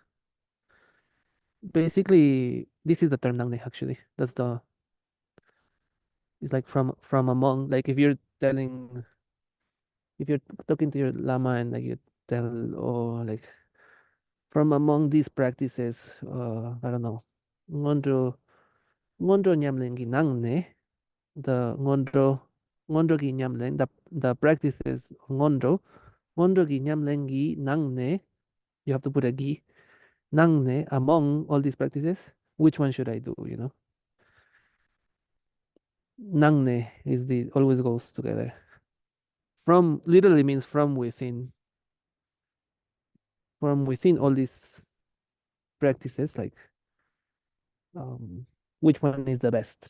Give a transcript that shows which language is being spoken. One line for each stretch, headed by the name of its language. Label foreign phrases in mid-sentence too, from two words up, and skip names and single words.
English: Basically, this is the term Nangne actually. It's like from among, like if you're talking to your lama and like you tell, or like from among these practices, I don't know,
Tibetan: ngondro ngondro nyamlen gi nangne,
English: the
Tibetan: ngondro gi nyamlen,
English: the practices of
Tibetan: ngondro gi nyamlen gi nangne,
English: you have to put a gi, nangne, among all these practices, which one should I do? Nangne is the always goes together. From literally means from within. From within all these practices, like, um, which one is the best?